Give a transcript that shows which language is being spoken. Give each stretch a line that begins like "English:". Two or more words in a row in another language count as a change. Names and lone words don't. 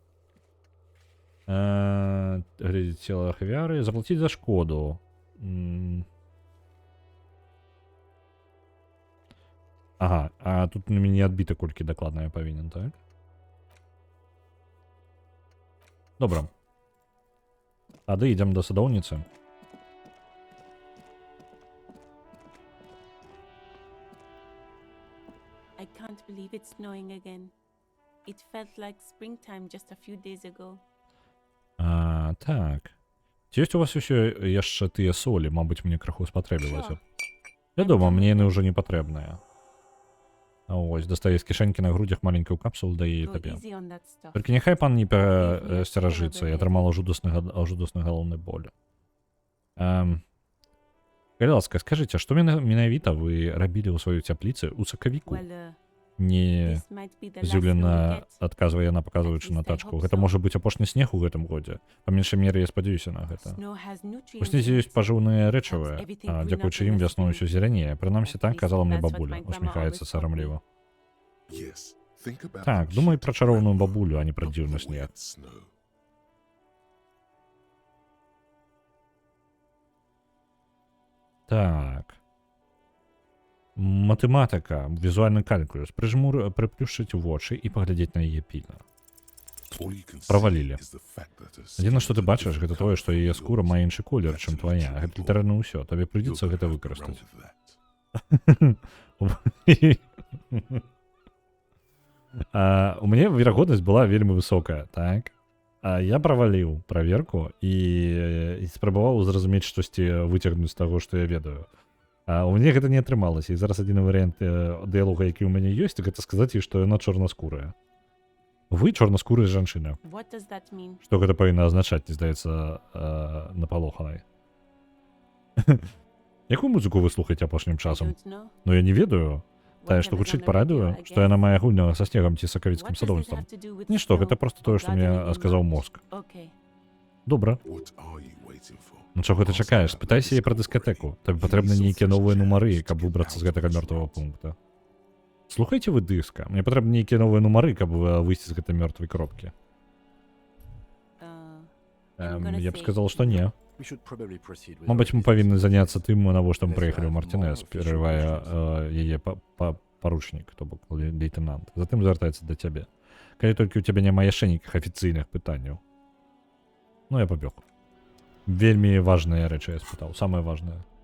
Belarusian: Глядзець цела ахвяры, заплаціць за шкоду. Ага, а тут на мяне адбіта колькі дакладна я павінен, так? Добра. Тады ідзем да садоўніцы.
English: I can't believe it's snowing again. It felt like springtime just a few days ago.
Belarusian: Так. Ці ёсць у вас усё яшчэ тыя солі, мабыць, мне крыху спатрэбілася. Вядома, мне яны ўжо не патрэбныя. А ось, дастае з кішэнькі на грудзях маленькую капсулу дае
English: Go
Belarusian: табе.
English: easy on that stuff.
Belarusian: Толькі няхай пан не перасцеражыцца, я атрымала жудасны галоўны боль. Калі ласка, скажыце, што менавіта вы рабілі ў сваёй цяпліцы ў сакавіку?
English: Well,
Belarusian: Не
English: this might be the last snow we
Belarusian: здзіўлена
English: get.
Belarusian: адказвае яна, паказваючы на
English: At least I
Belarusian: тачку.
English: hope
Belarusian: Гэта
English: so.
Belarusian: можа быць апошні снег у гэтым годзе. Па меншай меры я спадзяюся на гэта.
English: Snow has nutrients
Belarusian: У снезе
English: in
Belarusian: ёсць
English: it.
Belarusian: пажыўныя рэчывы,
English: everything green
Belarusian: дзякуючы
English: up in
Belarusian: ім
English: the
Belarusian: вясною
English: spring.
Belarusian: ўсё зелянее. Прынамсі
English: At
Belarusian: так
English: least
Belarusian: казала мне
English: that's what
Belarusian: бабуля,
English: my grandma
Belarusian: усміхаецца
English: always told me.
Belarusian: сарамліва.
English: Yes. Think about
Belarusian: Так,
English: the
Belarusian: думай
English: cheap
Belarusian: пра чароўную
English: grandma,
Belarusian: бабулю, а не пра
English: not
Belarusian: дзіўны
English: the
Belarusian: снег.
English: wet snow.
Belarusian: Так. Матэматыка, візуальны калькулюс, прыплюшчыць вочы і паглядзець на яе пільна.
English: All you can see
Belarusian: Правалілі.
English: is the fact that a
Belarusian: Адзіна, што ты
English: skeleton
Belarusian: бачыш,
English: doesn't
Belarusian: гэта тое,
English: come
Belarusian: што
English: from
Belarusian: яе
English: your
Belarusian: скура мае
English: body.
Belarusian: іншы колер, чым
English: That's
Belarusian: твая.
English: actually
Belarusian: Гэта
English: cool.
Belarusian: літаральна ўсё, табе
English: You're
Belarusian: прыйдзецца
English: gonna
Belarusian: гэта
English: have to
Belarusian: выкарыстаць.
English: run with that.
Belarusian: У мяне верагоднасць была вельмі высокая, так? Я праваліў праверку і спрабаваў зразумець штосьці выцягнуць з таго, што я ведаю. У мяне гэта не атрымалася, і зараз адзіны варыянт дыялога, які ў мяне ёсць, гэта сказаць ёй, што яна чорнаскурая. Вы чорнаскурая жанчына.
English: What does that mean?
Belarusian: Што гэта павінна азначаць, не здаецца, напалоханай. Якую музыку вы слухаеце апошнім
English: I
Belarusian: часам?
English: don't know.
Belarusian: Ну я не ведаю. Тая, што
English: Whatever's
Belarusian: гучыць
English: on the
Belarusian: па
English: radio,
Belarusian: радыё,
English: I
Belarusian: што яна
English: guess.
Belarusian: мае гульня са снегам ці сакавіцкім
English: What does this
Belarusian: садоўніцтвам.
English: have to do with
Belarusian: Нішто, гэта
English: snow
Belarusian: проста
English: or
Belarusian: тое, што мне
English: gardening in
Belarusian: сказаў
English: March?
Belarusian: мозг.
English: Okay.
Belarusian: Добра.
English: What are you waiting for?
Belarusian: Ну чаго ты чакаеш? Спытайся яе пра дыскатэку. Табе патрэбны нейкія новыя нумары, каб выбрацца з гэтага мёртвага пункта. Слухайце вы дыска. Мне патрэбны нейкія новыя нумары, каб выйсці з гэтай мёртвай кропкі. Я б сказал, што не.
English: We should probably proceed with
Belarusian: Мабыць,
English: our
Belarusian: мы павінны
English: business.
Belarusian: заняцца тым, навошта мы
English: Let's
Belarusian: прыехалі ў
English: have
Belarusian: Мартінес,
English: more
Belarusian: перарывае
English: official
Belarusian: яе паручнік, то бок лейтенант. Затым звяртаецца да цябе. Калі толькі ў цябе няма яшчэ нейкіх афіцыйных пытанняў. Ну, я пабег. Вельмі важныя рэчы я спытаў, самае важнае.